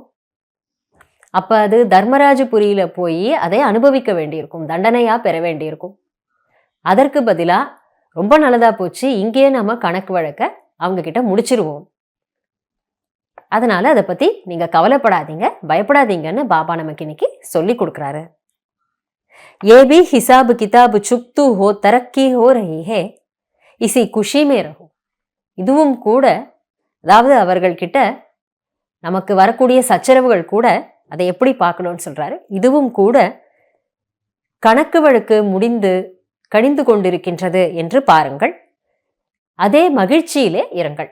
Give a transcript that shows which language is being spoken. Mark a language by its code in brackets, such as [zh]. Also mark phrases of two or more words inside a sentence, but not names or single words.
[ta] அப்ப அது தர்மராஜபுரியில போய் அதை அனுபவிக்க வேண்டியிருக்கும், தண்டனையா பெற வேண்டியிருக்கும். அதற்கு பதிலா ரொம்ப நல்லதா போச்சு, இங்கேயே நம்ம கணக்கு வழக்க அவங்க கிட்ட முடிச்சிருவோம். அதனால அதை பத்தி நீங்க கவலைப்படாதீங்க, பயப்படாதீங்கன்னு பாபா நமக்கு இன்னைக்கு சொல்லி கொடுக்குறாரு. [hi] ये भी हिसाब किताब चुकतू हो, तरक्की हो रही है, इसी खुशी में रहो. [ta] இதுவும் கூட, அதாவது அவர்கள்கிட்ட நமக்கு வரக்கூடிய சச்சரவுகள் கூட அதை எப்படி பார்க்கணும்னு சொல்றாரு. இதுவும் கூட கணக்கு வழக்கு முடிந்து கழிந்து கொண்டிருக்கின்றது என்று பாருங்கள், அதே மகிழ்ச்சியிலே இருங்கள்.